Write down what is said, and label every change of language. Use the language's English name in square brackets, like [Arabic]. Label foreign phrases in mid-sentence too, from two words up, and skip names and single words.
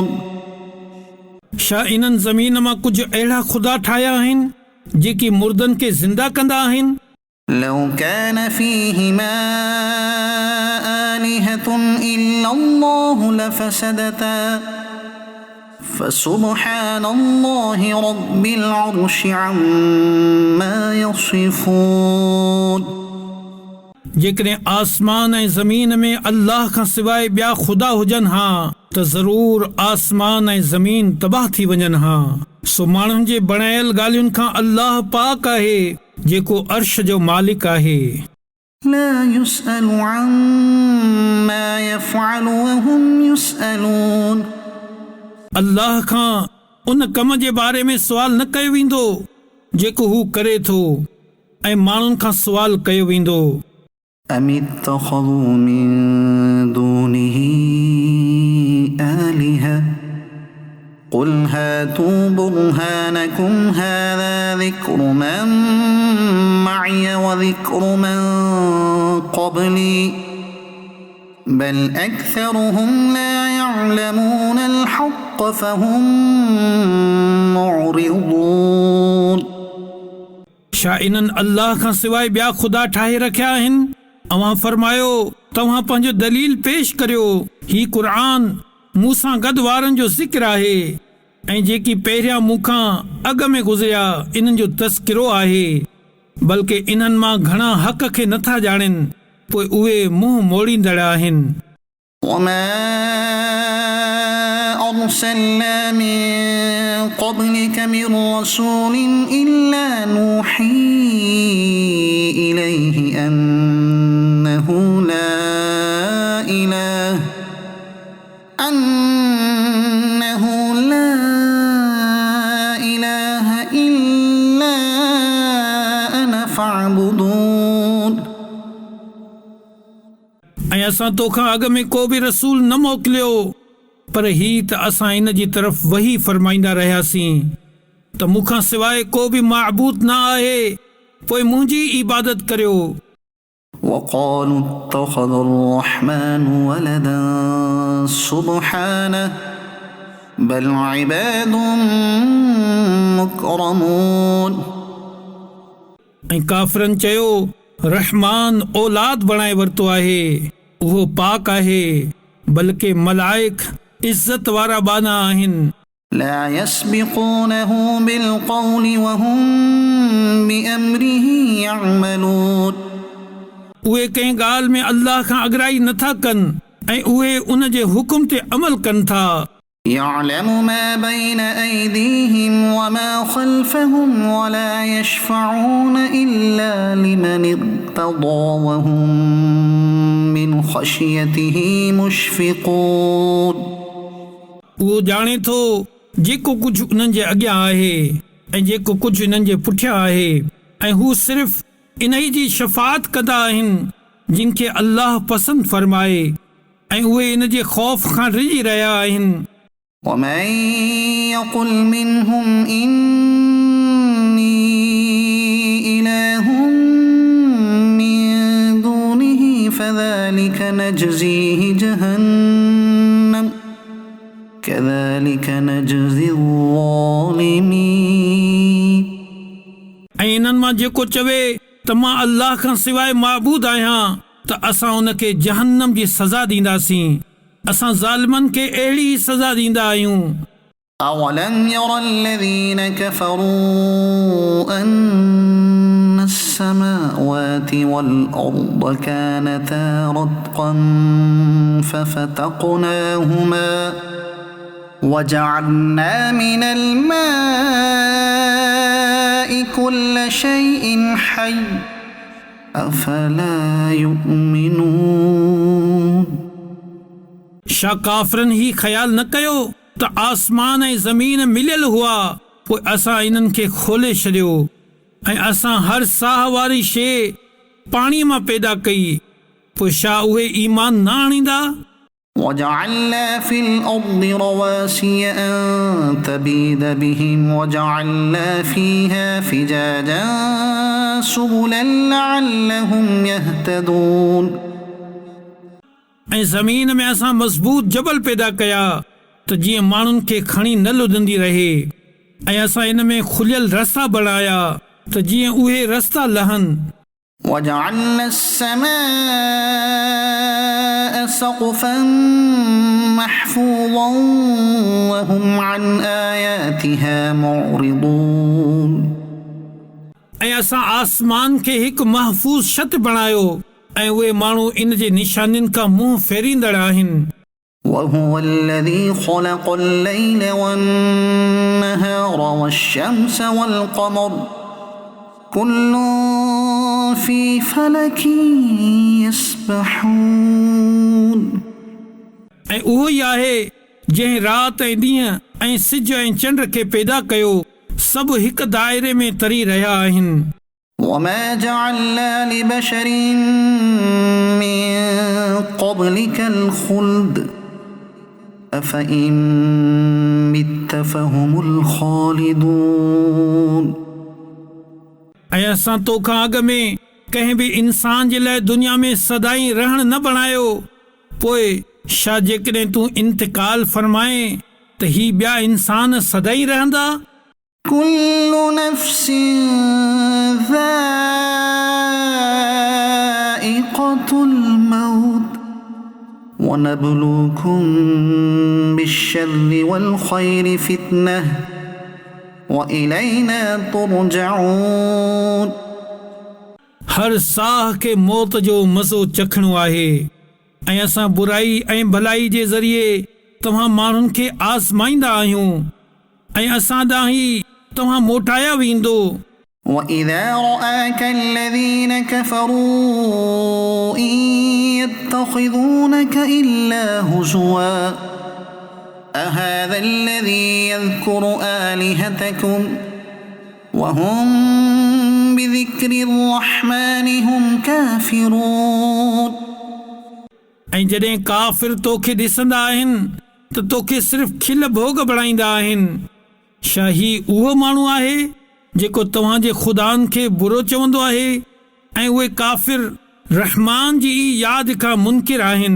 [Sindhi] छा इन्हनि ज़मीन मां कुझु अहिड़ा ख़ुदा ठाहिया आहिनि जेकी मुर्दनि खे ज़िंदा कंदा आहिनि [Arabic] لو كان فيهما آلهة إلا الله لفسدتا فسبحان الله رب العرش عما يصفون [Sindhi] जेकॾहिं आसमान ऐं ज़मीन में अल्लाह खां सवाइ ॿिया ख़ुदा हुजनि हा त ज़रूर आसमान ऐं ज़मीन तबाह थी वञनि हा सो माण्हुनि जे बणायल ॻाल्हियुनि खां अल्लाह पाक आहे जेको अर्श जो मालिक आहे [Arabic] لا يسأل عما يفعل وهم يسألون [Sindhi] अल्लाह खां उन कम जे बारे में सुवाल न कयो वेंदो जेको हू करे थो ऐं माण्हुनि खां सुवाल कयो वेंदो [Arabic] أم اتخذوا من دونه آلهة قل هاتوا برهانكم هذا ذكر من معي وذكر من قبلي بل أكثرهم لا يعلمون الحق فهم معرضون [Sindhi] छा इन्हनि अल्लाह खां सवाइ ॿिया ख़ुदा ठाहे रखिया आहिनि अवां फरमायो तव्हां पंहिंजो दलील पेश करियो ही क़ुरान मूंसां गॾु वारनि जो ज़िक्र आहे ऐं जेकी पहिरियां मूंखां अॻ में गुज़रिया इन्हनि जो तज़किरो आहे बल्कि इन्हनि मां घणा हक़ खे नथा ॼाणनि पोइ उहे मुंहुं मोड़ींदड़ आहिनि [Arabic] وما أرسلنا من قبلك من رسول إلا نوحي إليه أنه لا إله إلا أنا فاعبدون. [Sindhi] ऐं असां तोखां अॻ में को बि रसूल न मोकिलियो, पर ही त असां इन जी तरफ़ वही फरमाईंदा रहियासीं त मूंखां सवाइ को बि माबूद न आहे, पोइ मुंहिंजी इबादत करियो. [Arabic] وقالوا اتخذ الرحمن ولدا سبحانه بل عباد مكرمون. [Sindhi] ऐं काफ़िरनि चयो रहमान औलाद बणाए वरितो आहे, उहो पाक आहे, बल्कि मलाइक इज़त वारा बाना आहिनि. [Arabic] لا يسبقونه بالقول وهم بأمره يعملون. [Sindhi] उहे कंहिं ॻाल्हि में अल्लाह खां अॻराई नथा कनि ऐं उहे उन जे हुकुम ते अमल कनि था. [Arabic] يعلم ما بين أيديهم وما خلفهم ولا يشفعون إلا لمن ارتضى وهم من خشيته مشفقون. [Sindhi] उहो ॼाणे थो जेको कुझु उन्हनि जे अॻियां आहे ऐं जेको कुझु इन्हनि जे पुठियां आहे, ऐं हू सिर्फ़ इन ई जी शफ़ाअत कंदा आहिनि जिन खे अल्लाह पसंदि फरमाए, ऐं उहे इन जे ख़ौफ़ खां रिझी रहिया आहिनि. [Arabic] ومن يقل منهم إني إله من دونه فذلك نجزيه جهنم كذلك نجزي الظالمين. [Sindhi] ऐं इन्हनि मां जेको चवे त मां अल्लाह खां सवाइ माबूद आहियां, त असां उन खे जहन्नम जी सज़ा ॾींदासीं. असां ज़ालिमनि खे अहिड़ी ई सज़ा ॾींदा आहियूं. [Arabic] أولم ير الذين كفروا أن السماوات والأرض كانتا رتقا ففتقناهما وجعلنا من الماء كل شيء حي أفلا يؤمنون. [Sindhi] छा काफ़िरनि ही ख़्याल न कयो त आसमान ऐं ज़मीन मिलियल हुआ, पोइ असां इन्हनि खे खोले छॾियो ऐं असां हर साह वारी शइ पाणीअ मां पैदा कई, पोइ छा उहे ईमान न आणींदा. [Arabic] وجعلنا في الأرض رواسي أن تبيد بهم وجعلنا فيها فجاجا سبلا لعلهم يهتدون. [Sindhi] ऐं ज़मीन में असां मज़बूत जबल पैदा कया त जीअं माण्हुनि खे खणी न लुधंदी रहे, ऐं असां इन में खुलियल रस्ता बणाया त जीअं उहे रस्ता लहनि. [Arabic] وجعلنا السماء سقفا محفوظا وهم عن آياتها معرضون. [Sindhi] ऐं असां आसमान खे हिकु महफ़ूज़ छत बणायो ऐं उहे माण्हू इन जे निशानियुनि खां मुंहुं फेरींदड़ आहिनि. [Arabic] وهو الذي خلق الليل والنهار والشمس والقمر كل في فلك يسبحون. [Sindhi] ऐं उहो ई आहे जंहिं राति ऐं ॾींहं ऐं सिज ऐं चंड खे पैदा कयो, सभु हिकु दाइरे में तरी रहिया आहिनि. [Arabic] وما جعلنا لبشر من قبلك الخلد أفإن مت فهم الخالدون. [Sindhi] ऐं असां तोखां अॻ में कंहिं बि इंसान जे लाइ दुनिया में सदाईं रहण न बणायो, पोइ छा जेकॾहिं तूं इंतिकाल फरमाए त ही ॿिया इंसान सदाईं रहंदा. [Arabic] كل نفس ذائقة الموت ونبلوكم بالشر والخير فتنة وإلينا ترجعون. [Sindhi] हर साह खे मौत जो मज़ो चखणो आहे, ऐं असां बुराई ऐं भलाई जे ज़रिए तव्हां माण्हुनि खे आज़माईंदा आहियूं ऐं असां ॾांहुं ई तव्हां मोटाया वेंदो [Arabic] وإذا رآك الذين كفروا إن يتخذونك إلا هزوا أهذا الذي يذكر آلهتكم وهم بذكر الرحمن هم كافرون [Sindhi] ऐं जॾहिं काफ़िर तोखे ॾिसंदा आहिनि त तोखे सिर्फ़ खिल भोग बणाईंदा आहिनि छा ही उहो माण्हू आहे जेको तव्हांजे ख़ुदानि खे बुरो चवंदो आहे ऐं उहे काफ़िर रहमान जी यादि खां मुनकिर आहिनि